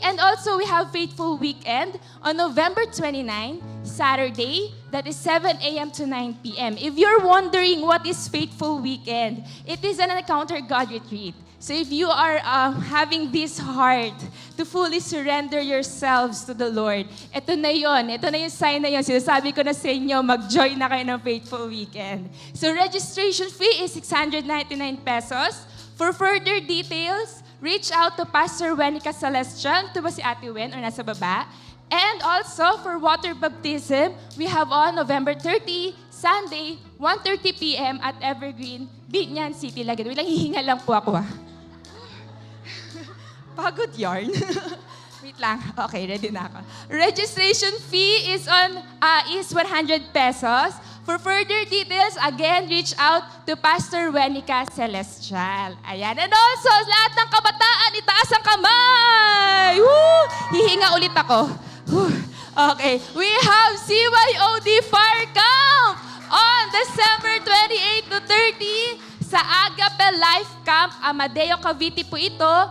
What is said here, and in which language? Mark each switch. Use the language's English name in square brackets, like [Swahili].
[English] And also, we have Faithful Weekend on November 29, Saturday, that is 7 a.m. to 9 p.m. If you're wondering what is Faithful Weekend, it is an Encounter God retreat. So if you are having this heart to fully surrender yourselves to the Lord, [Filipino] ito na yon. Ito na yung sign na yon. Sinasabi ko na sa inyo, mag-join na kayo ng Faithful Weekend. [English] So registration fee is 699 pesos. For further details, reach out to Pastor Wenica Celestial. [Filipino] Ito ba si Ate Wen o nasa baba? [English] And also, for water baptism, we have on November 30, Sunday, 1:30 p.m. [Filipino] at Evergreen, Binyan City, Laguna. Walang hihinga lang po ako, Pagod yarn. Wait lang. Okay, ready na ako. [English] Registration fee is 100 pesos. For further details, again, reach out to Pastor Wenica Celestial. [Filipino] Ayan. [English] And also, [Filipino] lahat ng kabataan, itaas ang kamay! Woo! Hihinga ulit ako. Woo! Okay. [English] We have CYOD Fire Camp on December 28 to 30 sa Agape Life Camp, Amadeo, Cavite [Filipino] po ito.